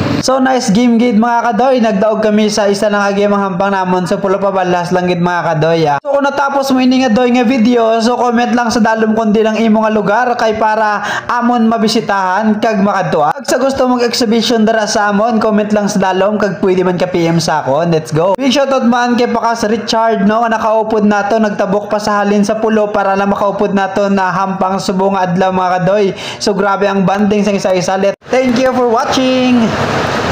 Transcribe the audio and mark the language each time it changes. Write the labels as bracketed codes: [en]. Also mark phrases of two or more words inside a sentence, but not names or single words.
[hil] So [en] nice game [hil] gid mga kadoy, nagdaog kami sa isa lang agi hampang namon so pulo pa balas lang gid mga kadoy. So kung natapos mo ini nga doy nga video, so comment lang sa dalom kundi lang imo nga lugar kay para amon mabisitahan kag makadto. Kag sa gusto mong exhibition dara sa amon, comment lang sa dalom kag pwede man ka PM sa akon. [en] Let's go. Big shoutout [hil] man kay Pakas Richard no, nga nakaupod nato, nagtabok pa sa halin sa pulo para lang makaupod nato na hampang subong adlaw mga kadoy. So grabe ang banding sa isa-isa. [en] Thank you for watching.